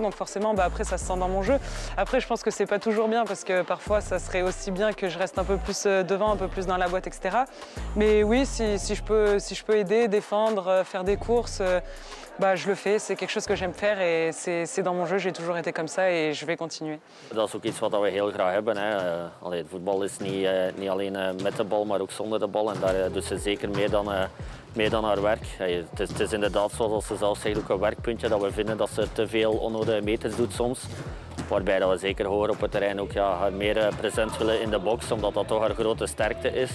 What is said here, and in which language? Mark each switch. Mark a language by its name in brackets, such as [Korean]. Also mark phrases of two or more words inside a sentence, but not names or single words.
[French] Donc forcément, après, ça se sent dans mon jeu. Après, je pense que c'est pas toujours bien parce que parfois, ça serait aussi bien que je reste un peu plus devant, un peu plus dans la boîte, etc. Mais oui, si je peux aider, défendre, faire des courses, je le fais. C'est quelque chose que j'aime faire et c'est dans mon jeu. J'ai toujours été comme ça et je vais continuer. [Dutch] Dat is ook iets wat we heel graag hebben. Het voetbal is niet alleen met de bal, maar ook zonder de bal. En daar doet ze zeker meer dan haar werk. Het is inderdaad, zoals ze zelf zegt, ook een werkpuntje dat we vinden dat ze te veel onnodige meters doet soms. Waarbij dat we zeker hoger op het terrein ook haar meer present willen in de box, omdat dat toch haar grote sterkte is.